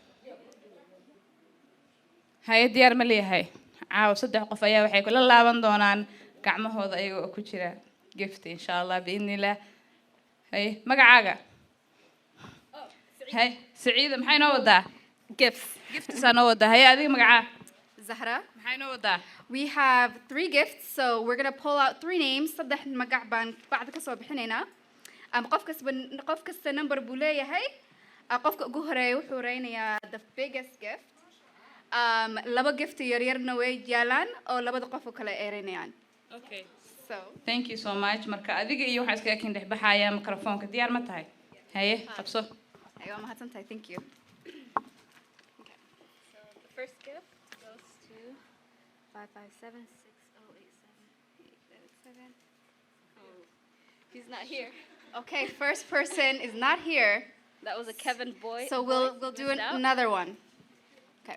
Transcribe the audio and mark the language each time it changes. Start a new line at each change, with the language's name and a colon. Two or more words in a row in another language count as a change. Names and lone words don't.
Somali: Hay diyaar ma leeyahay caaw 3 qof ayaa waxay kula laaban doonaan gacmahooda ayagoo ku jira gift
Arabic: insha Allah
Somali: biidnillah. Hay magacaaga hay Saciida maxay noo wadaa gift sanoo wadaa hay adiga magacaa Zahra. maxay noo wadaa.
English: We have 3 gifts, so we're going to pull out 3 names.
Somali: صدح magac baan bacda ka soo bixinayna. qof kasta number buu leeyahay. qofka ugu horeeya wuxuu reynayaa
English: the biggest gift.
Somali: laba gift yaryarna way yaalaan oo labada qof oo kale ereynayaan.
English: Okay. So, thank you so much.
Somali: Marka adiga iyo waxa iskaga kin dhex baxaya microphone-ka diyaar ma tahay? Haye, qabso. Aywa mahadsantahay.
English: Thank you. Okay. So, the first gift goes to 5576087. Oh, he's not here. Okay, first person is not here. That was a Kevin boy. So we'll do another one. Okay.